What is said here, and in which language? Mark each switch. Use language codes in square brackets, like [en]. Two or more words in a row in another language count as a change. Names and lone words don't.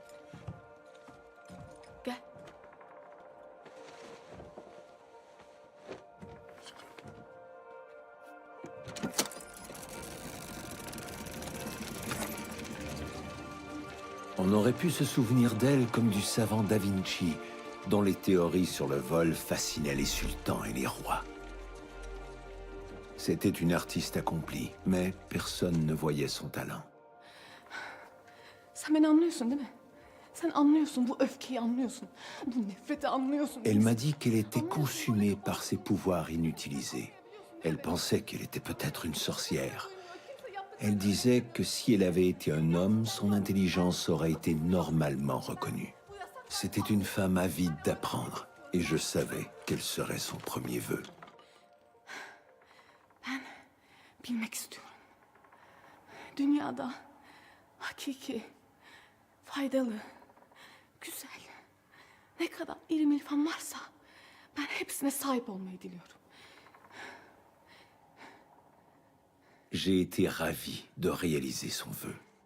[tr] Gel. [fr] On aurait pu se souvenir d'elle comme du savant Da Vinci, dont les théories sur le vol fascinaient les sultans et les rois. C'était une artiste accomplie, mais personne ne voyait son talent. [tr] Sen beni anlıyorsun değil mi? Sen anlıyorsun, bu öfkeyi anlıyorsun. Bu nefreti anlıyorsun. [fr] Elle m'a dit qu'elle était consumée par ses pouvoirs inutilisés. Elle pensait qu'elle était peut-être une sorcière. Elle disait que si elle avait été un homme, son intelligence aurait été normalement reconnue. C'était une femme avide d'apprendre, et je savais quel serait son premier vœu. [tr] Ben bilmek istiyorum. Dünyada hakiki, faydalı, güzel, ne kadar iri milfan varsa ben hepsine sahip olmayı diliyorum. [fr] J'ai été ravi de réaliser son vœu.